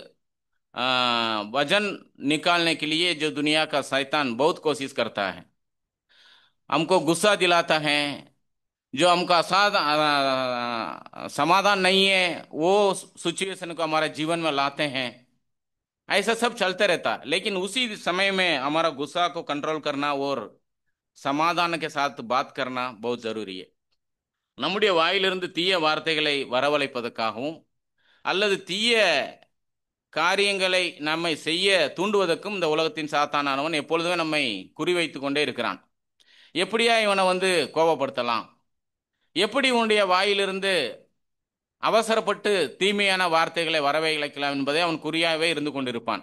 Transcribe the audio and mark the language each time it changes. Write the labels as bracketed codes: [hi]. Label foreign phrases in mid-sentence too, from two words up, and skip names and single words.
[hi] वजन निकालने के लिए जो दुनिया का शैतान बहुत कोशिश करता है, हमको गुस्सा दिलाता है, जो हमका समाधान नहीं है वो सिचुएशन को हमारे जीवन में लाते हैं. ऐसा सब चलते रहता है. लेकिन उसी समय में हमारा गुस्सा को कंट्रोल करना और சமாதான के साथ बात करना बहुत जरूरी है. [ta] நம்முடைய வாயிலிருந்து தீய வார்த்தைகளை வரவழைப்பதற்காகவும் அல்லது தீய காரியங்களை நம்மை செய்ய தூண்டுவதற்கும் இந்த உலகத்தின் சாத்தானானவன் எப்பொழுதுமே நம்மை குறிவைத்து கொண்டே இருக்கிறான். எப்படியா இவனை கோபப்படுத்தலாம், எப்படி உன்னுடைய வாயிலிருந்து அவசரப்பட்டு தீமையான வார்த்தைகளை வரவழைக்கலாம் என்பதை அவன் குறியாகவே இருந்து கொண்டிருப்பான்.